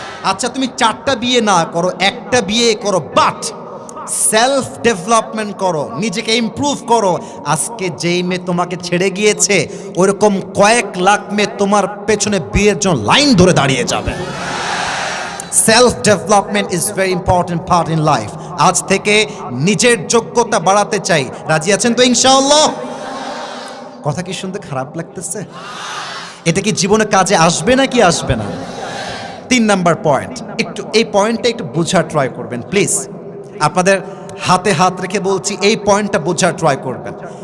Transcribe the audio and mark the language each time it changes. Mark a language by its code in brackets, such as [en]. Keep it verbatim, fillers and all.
[bn] আচ্ছা, তুমি চারটা বিয়ে না করো, একটা বিয়ে করো, বাট সেলফ ডেভেলপমেন্ট করো, নিজেকে ইমপ্রুভ করো। আজকে যেই মেয়ে তোমাকে ছেড়ে গিয়েছে ওরকম কয়েক লাখ মেয়ে তোমার পেছনে বিয়ের জন্য লাইন ধরে দাঁড়িয়ে যাবে। [en] Self development is very important part in life. [bn] আজ থেকে নিজের যোগ্যতা বাড়াতে চাই, রাজি আছেন তো ইনশাআল্লাহ? কথা কি শুনতে খারাপ লাগতেছে? এটা কি জীবনে কাজে আসবে না কি আসবে না? তিন নাম্বার পয়েন্ট, একটু এই পয়েন্টটা একটু বোঝার ট্রাই করবেন প্লিজ, আপনাদের হাতে হাত রেখে বলছি, এই পয়েন্টটা বোঝার ট্রাই করবেন।